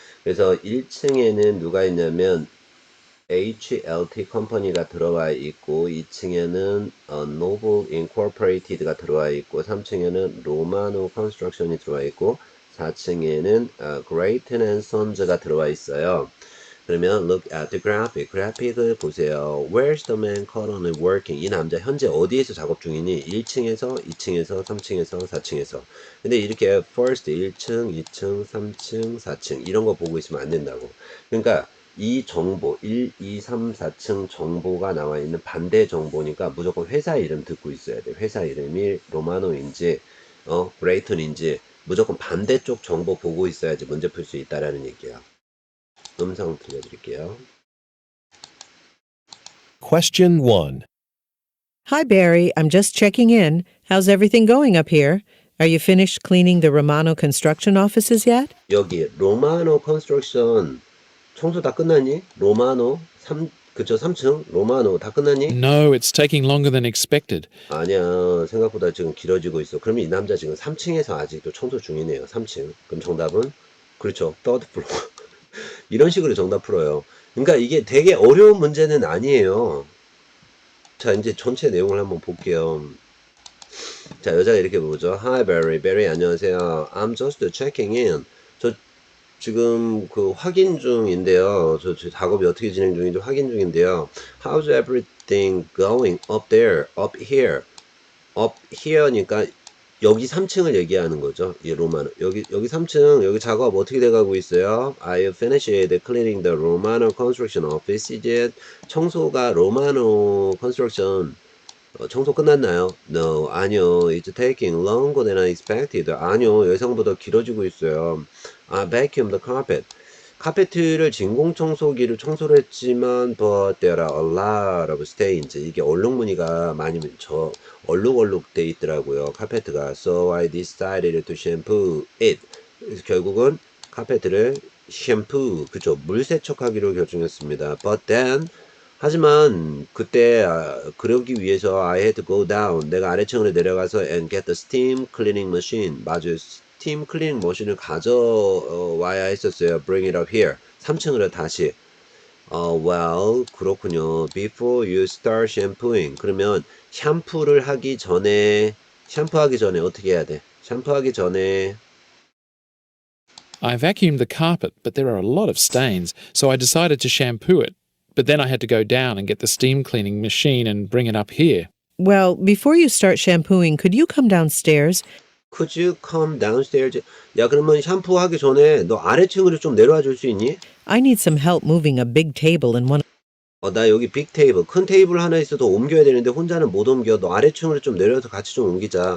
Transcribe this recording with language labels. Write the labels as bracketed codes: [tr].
[ko] 그래서 1층에는 누가 있냐면 HLT 컴퍼니가 들어와 있고 2층에는 Noble Incorporated가 들어와 있고 3층에는 로마노 컨스트럭션이 들어와 있고 4층에는 Grayton and Sons가 들어와 있어요. 그러면 [en] look at the graphic. [ko] 그래픽을 보세요. [en] Where's the man currently working? [ko] 이 남자 현재 어디에서 작업 중이니? 1층에서, 2층에서, 3층에서, 4층에서. 근데 이렇게 first 1층, 2층, 3층, 4층 이런 거 보고 있으면 안 된다고. 그러니까 이 정보 1, 2, 3, 4층 정보가 나와 있는 반대 정보니까 무조건 회사 이름 듣고 있어야 돼. 회사 이름이 로마노인지 그레이턴인지 무조건 반대쪽 정보 보고 있어야지 문제 풀 수 있다라는 얘기야. 음성 들려드릴게요. [en] Question 1. Hi, Barry. I'm just checking in. How's everything going up here? Are you finished cleaning the Romano construction offices yet? [ko] 여기 로마노 컨스트럭션 청소 다 끝났니? 로마노 3층 로마노 다 끝났니? [en] No, it's taking longer than expected. [ko] 아니야, 생각보다 지금 길어지고 있어. 그러면 이 남자 지금 3층에서 아직도 청소 중이네요. 3층. 그럼 정답은 그렇죠. [en] third floor. [ko] 이런 식으로 정답 풀어요. 그러니까 이게 되게 어려운 문제는 아니에요. 자, 이제 전체 내용을 한번 볼게요. 자, 여자가 이렇게 보죠. [en] Hi, Barry. [ko] Barry, 안녕하세요. [en] I'm just checking in. [ko] 저 지금 그 확인 중인데요. 저 작업이 어떻게 진행 중인지 확인 중인데요. [en] How's everything going up there? Up here. [ko] Up here니까 여기 3층을 얘기하는 거죠. 이 로마노. 여기 3층, 여기 작업 어떻게 돼가고 있어요? [en] I finished cleaning the Romano construction office. [ko] 이제 청소가 로마노 컨스트럭션 청소 끝났나요? No, 아니요. [en] It's taking longer than I expected. [ko] 아니요. 예상보다 길어지고 있어요. [en] I vacuumed the carpet. [ko] 카페트를 진공청소기를 청소를 했지만 [en] but there are a lot of stains. [ko] 이게 얼룩무늬가 많이 얼룩얼룩 돼 있더라고요. 카페트가. [en] So I decided to shampoo it. [ko] 그래서 결국은 카페트를 샴푸, 그쵸, 물세척하기로 결정했습니다. [en] But then [ko] 하지만 그때 그러기 위해서 [en] I had to go down. [ko] 내가 아래층으로 내려가서 [en] and get the steam cleaning machine. [ko] 맞아요. 스팀 클리닝 머신을 가져와야 했었어요. [en] Bring it up here. [ko] 3층으로 다시. [en] Well, [ko] 그렇군요. [en] Before you start shampooing. [ko] 그러면 샴푸하기 전에 어떻게 해야 돼? 샴푸하기 전에 [en] I vacuumed the carpet, but there are a lot of stains, so I decided to shampoo it. But then I had to go down and get the steam cleaning machine and bring it up here. Well, before you start shampooing, could you come downstairs? Could you come downstairs? [ko] 야, 그러면 샴푸하기 전에 너 아래층으로 좀 내려와 줄 수 있니? [en] I need some help moving a big table in one [ko] 나 여기 빅 테이블, 큰 테이블 하나 있어도 옮겨야 되는데 혼자는 못 옮겨. 너 아래층으로 좀 내려서 같이 좀 옮기자.